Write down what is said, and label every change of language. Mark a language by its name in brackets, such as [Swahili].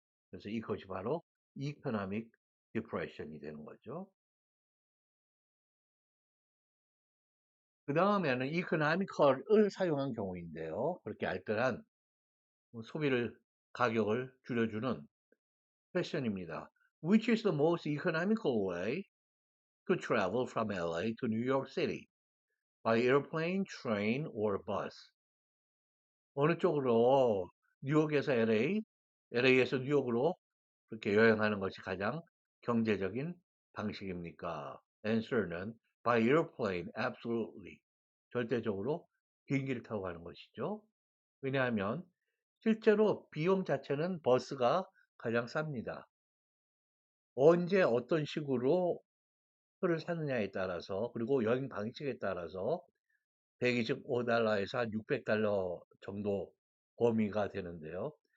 [Korean] 그래서 이것이 바로 economic depression이 되는 거죠. 그 다음에는 economical을 사용한 경우인데요. 그렇게 알뜰한 소비를 가격을 줄여주는 패션입니다. [English] Which is the most economical way to travel from LA to New York City? By airplane, train, or bus? [Korean] 어느 쪽으로 뉴욕에서 LA, LA에서 뉴욕으로 그렇게 여행하는 것이 가장 경제적인 방식입니까? [English] Answer는 by airplane, absolutely. [Korean] 절대적으로 비행기를 타고 가는 것이죠. 왜냐하면 실제로 비용 자체는 버스가 가장 쌉니다. 언제 어떤 식으로 표를 사느냐에 따라서 그리고 여행 방식에 따라서 125달러에서 한 600달러 정도 범위가 되는데요.